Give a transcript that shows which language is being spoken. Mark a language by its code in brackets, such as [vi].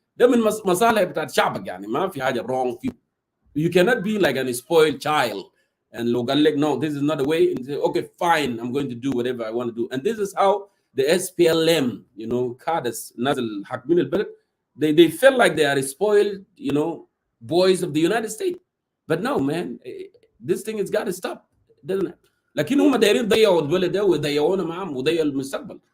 [ar] ده من مصالح بتاعت شعبك، يعني ما في حاجه wrong فيه. [en] You cannot be like a spoiled child and [ar] لو قال لك [en] no this is not the way and say okay fine I'm going to do whatever I want to do. And this is how the SPLM cadres [ar] الناس الحاكمين البلد [en] they feel like they are spoiled boys of the United States. But no man, this thing has got to stop, doesn't it? [ar] لكن هم دايرين يضيعوا البلد ده ويضيعونا معهم ويضيعوا المستقبل.